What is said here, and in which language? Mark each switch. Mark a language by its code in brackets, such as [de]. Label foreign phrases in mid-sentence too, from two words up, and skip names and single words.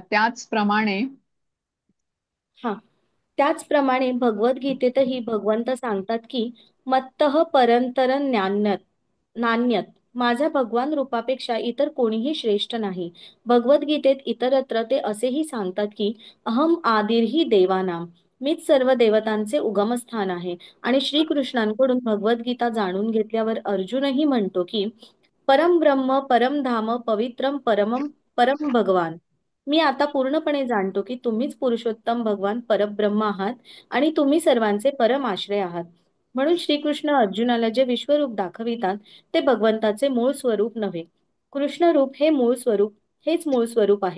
[mr] त्याचप्रमाणे हा, त्याचप्रमाणे भगवद्गीतेतही भगवंत सांगतात की [sa] मत्तः परंतर नान्यत, [mr] माझ्या भगवान रूपापेक्षा इतर कोणीही श्रेष्ठ नाही. भगवद्गीतेत इतरत्र ते असेही सांगतात की [sa] अहम आदिर्ही देवानाम, [mr] मीच सर्व देवतांचे उगमस्थान आहे. आणि श्रीकृष्णांकडून भगवद्गीता जाणून घेतल्यावर अर्जुनही म्हणतो की [sa] परम ब्रह्म, परम धाम, पवित्रम परमम, परम भगवान. [mr] मी आता पूर्णपणे जाणतो की तुम्हीच पुरुषोत्तम भगवान परब्रह्म आहात आणि तुम्ही सर्वांचे परम आश्रय आहात. म्हणून श्रीकृष्ण अर्जुनाला जे विश्वरूप दाखवितात ते भगवंताचे मूळ स्वरूप नव्हे. कृष्ण रूप हे मूळ स्वरूप, हेच मूळ स्वरूप आहे.